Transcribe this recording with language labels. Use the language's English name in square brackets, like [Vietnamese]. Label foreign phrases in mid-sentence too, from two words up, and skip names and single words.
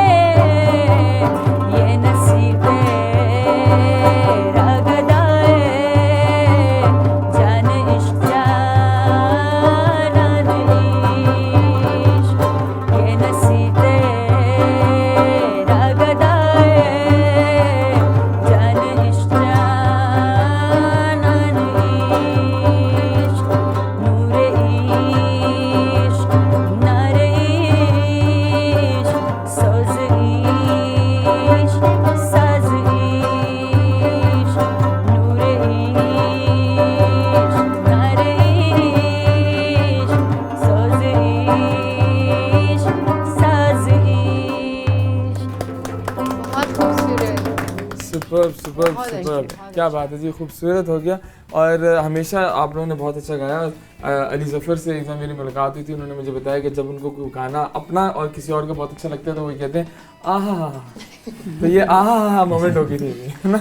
[Urdu] یہ نصیب تیرا گدائے جان عشق جانان عشق یہ نصیب تیرا گدائے جان عشق جانان عشق نور عشق نار عشق سوز عشق ساز عشق نور عشق نار عشق سوز عشق ساز عشق بہت خوبصورت. [English] superb superb superb, [Urdu] کیا بات ہے جی, خوبصورت ہو گیا. اور ہمیشہ آپ لوگوں نے بہت اچھا گایا. علی ظفر سے ایک دفعہ میری ملاقات ہوئی تھی, انہوں نے مجھے بتایا کہ جب ان کو کوئی گانا اپنا اور کسی اور کا بہت اچھا لگتا ہے تو وہ کہتے ہیں آہا ہا, تو یہ آہا ہا مومنٹ ہوگی تھی ہے نا.